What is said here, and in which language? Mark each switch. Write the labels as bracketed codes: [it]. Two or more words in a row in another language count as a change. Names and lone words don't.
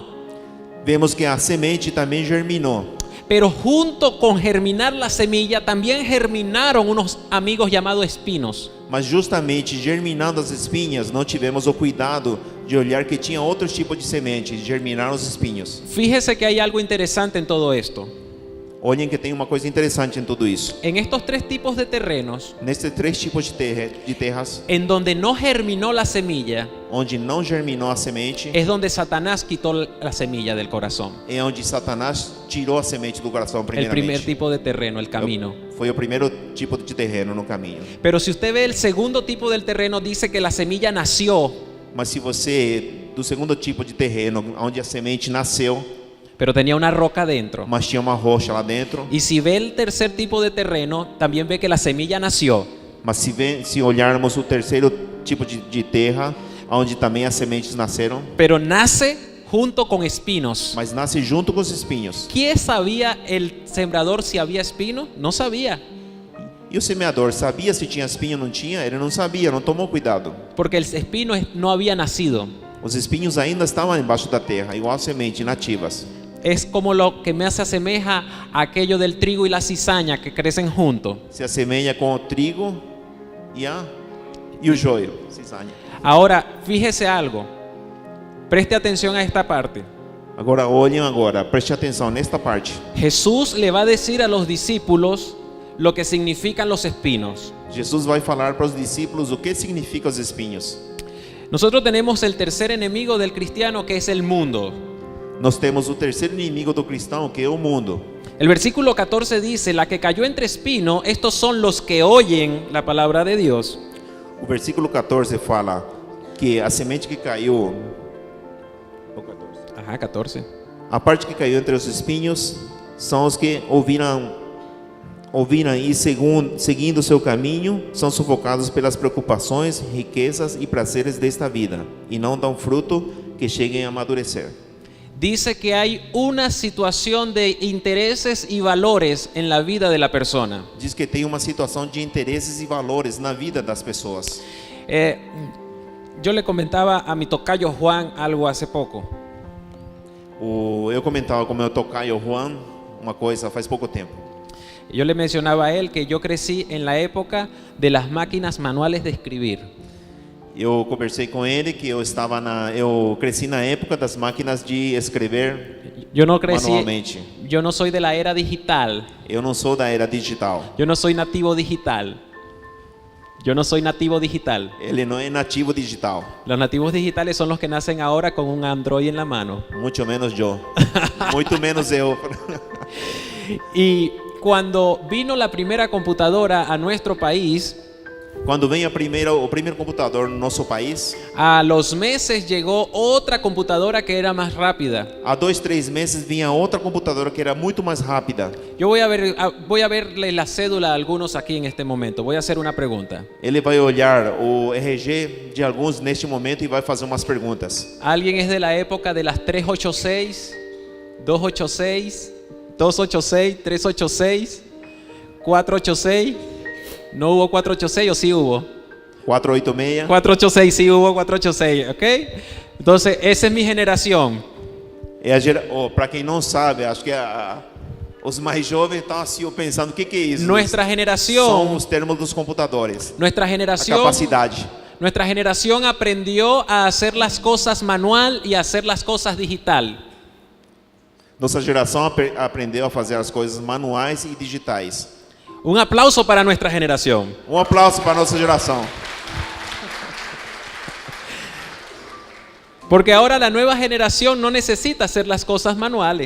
[pt] Vemos que a semente também germinou, [es] pero junto con germinar la semilla también germinaron unos amigos llamados espinos. [pt] mas justamente germinando as espinhas, não tivemos o cuidado de olhar que tinha outros tipos de sementes, germinaram os espinhos. [es] Fíjese que hay algo interesante en todo esto. [pt] Olhem que tem uma coisa interessante em tudo isso. [es] En estos tres tipos de terrenos, [pt] Nesses três tipos de terras, [es] en donde no germinó la semilla, [pt] onde não germinou a semente, [es] es donde Satanás quitó la semilla del corazón. [pt] é onde Satanás tirou a semente do coração [es] El primer [pt] primeiramente. [es] tipo de terreno, el camino. [pt] Foi o primeiro tipo de terreno no caminho. [es] Pero si usted ve el segundo tipo del terreno, dice que la semilla nació, [pt] Mas se você, do segundo tipo de terreno, onde a semente nasceu, [es] pero tenía una roca dentro. [pt] mas tinha uma rocha lá dentro, [es] Y si ve el tercer tipo de terreno, también ve que la semilla nació, [pt] mas se olharmos o terceiro tipo de terra, onde também as sementes nasceram, [es] pero nace junto con espinos. [pt] mas nasce junto com os espinhos. [es] ¿Quién sabía el sembrador si había espino? No sabía, [pt] E o semeador sabia se tinha espinho ou não tinha? Ele não sabia, não tomou cuidado. [es] porque el espino no había nacido. [pt] Os espinhos ainda estavam embaixo da terra, igual a semente, nativas. [es] Es como lo que me se asemeja a aquello del trigo y la cizaña que crecen juntos. [pt] Se assemelha com o trigo e o joio, [es] cizaña. Ahora, fíjese algo. Preste atención a esta parte. [pt] Agora olhem agora, preste atenção nesta parte. [es] Jesús le va a decir a los discípulos lo que significan los espinos. [pt] Jesus vai falar para os discípulos o que significa os espinhos. [es] Nosotros tenemos el tercer enemigo del cristiano, que es el mundo. [pt] Nós temos o terceiro inimigo do cristão, que é o mundo. [es] El versículo 14 dice: la que cayó entre espinos, estos son los que oyen la palabra de Dios. [pt] O versículo 14 fala que a semente que caiu, [es] Ajá, 14. [pt] a parte que caiu entre os espinhos, são os que ouviram e seguindo seu caminho, são sufocados pelas preocupações, riquezas e prazeres desta vida, e não dão fruto que cheguem a amadurecer. [es] Dice que hay una situación de intereses y valores en la vida de la persona. [pt] Diz que tem uma situação de interesses e valores na vida das pessoas. [es] Yo le comentaba a mi tocayo Juan algo hace poco. [pt] Eu comentava com meu tocaio Juan uma coisa faz pouco tempo. [es] Yo le mencionaba a él que yo crecí en la época de las máquinas manuales de escribir. [pt] Eu conversei com ele que eu cresci na época das máquinas de escrever [es] Yo no crecí, [pt] manualmente. [es] yo no soy de la era digital. [pt] Eu não sou da era digital. [es] Yo no soy nativo digital. Yo no soy nativo digital. [pt] Ele não é nativo digital, [es] Los nativos digitales son los que nacen ahora con un Android en la mano. [pt] muito menos eu. Muito menos eu. [es] Y cuando vino la primera computadora a nuestro país, [pt] Quando vem o primeiro computador no nosso país, [es] a los meses llegó otra computadora que era más rápida. [pt] há 2, 3 meses vinha outra computadora que era muito mais rápida. [es] Yo voy a verle la cédula a algunos aquí en este momento. Voy a hacer una pregunta. [pt] Ele vai olhar o RG de alguns neste momento e vai fazer umas perguntas. [es] ¿Alguien es de la época de las 386, 286, 286, 386, 486? ¿No hubo 486 o sí hubo? 486. 486, sí hubo 486, ¿ok? Entonces, esa es mi generación. [pt] Para quem não sabe, acho que os mais jovens estão assim pensando o que é isso. [es] Nuestra [pt] São [es] generación, [pt] os termos dos computadores. [es] nuestra [pt] A [es] generación, [pt] capacidade. [es] nuestra generación aprendió a hacer las cosas manual y a hacer las cosas digital. [pt] Nossa geração aprendeu a fazer as coisas manuais e digitais. [es] Un aplauso para nuestra generación. [pt] Um aplauso para a nossa geração. [es] Porque ahora la nueva generación no necesita hacer las cosas manuales.